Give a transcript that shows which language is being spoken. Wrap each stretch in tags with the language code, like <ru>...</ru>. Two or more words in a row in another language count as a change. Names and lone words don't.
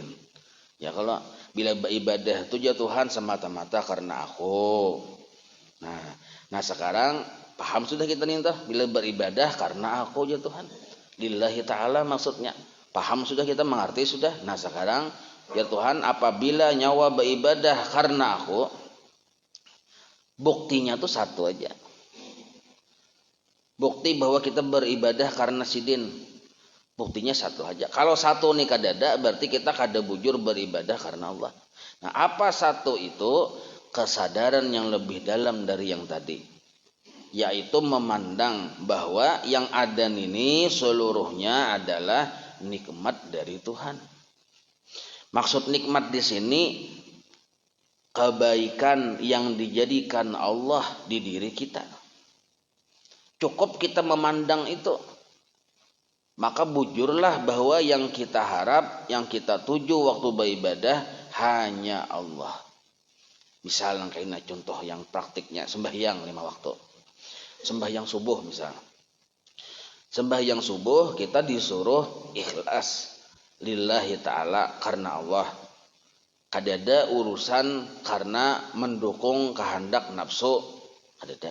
<id>Ya kalau bila beribadah itu ya Tuhan semata-mata karena aku. Nah sekarang paham sudah kita nih toh, bila beribadah karena aku ya Tuhan.</id> <ar>Lillahi ta'ala</ar> <id>maksudnya. Paham sudah kita, mengerti sudah. Nah sekarang ya Tuhan, apabila nyawa beribadah karena aku, buktinya tuh satu aja. Bukti bahwa kita beribadah karena sidin, buktinya satu aja.</id> <bjn>Kalau satu nih kadada, berarti kita kada bujur beribadah karena Allah.</bjn> <id>Nah apa satu itu? Kesadaran yang lebih dalam dari yang tadi, yaitu memandang bahwa yang ada ini seluruhnya adalah nikmat dari Tuhan. Maksud nikmat di sini kebaikan yang dijadikan Allah di diri kita. Cukup kita memandang itu, maka bujurlah bahwa yang kita harap, yang kita tuju waktu beribadah hanya Allah. Misalnya kayak contoh yang praktiknya sembahyang 5 waktu. Sembahyang subuh misalnya. Sembahyang subuh kita disuruh ikhlas</id> <ar>lillahi ta'ala</ar> <id>karena Allah. Kadada urusan karena mendukung kehendak nafsu, kadada.</id>